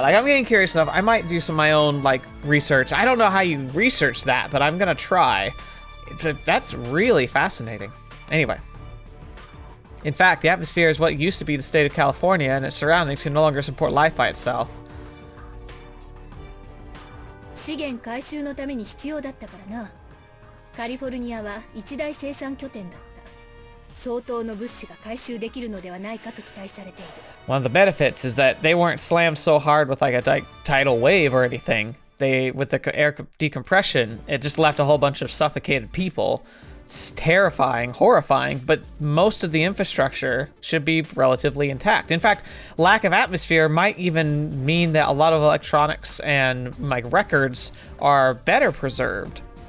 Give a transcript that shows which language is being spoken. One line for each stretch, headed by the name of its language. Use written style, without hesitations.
English: Like, I'm getting curious enough. I might do some of my own, like, research. I don't know how you research that, but I'm going to try. That's really fascinating. Anyway. In fact, the atmosphere is what used to be the state of California, and its surroundings can no longer support life by itself.
Japanese: 資源回収のために必要だったからな。カリフォルニアは一大生産拠点だった。相当の物資が回収できるのではないかと期待されている。
English: One of the benefits is that they weren't slammed so hard with like a tidal wave or anything. With the air decompression, it just left a whole bunch of suffocated people. It's terrifying, horrifying, but most of the infrastructure should be relatively intact. In fact, lack of atmosphere might even mean that a lot of electronics and like records are better preserved.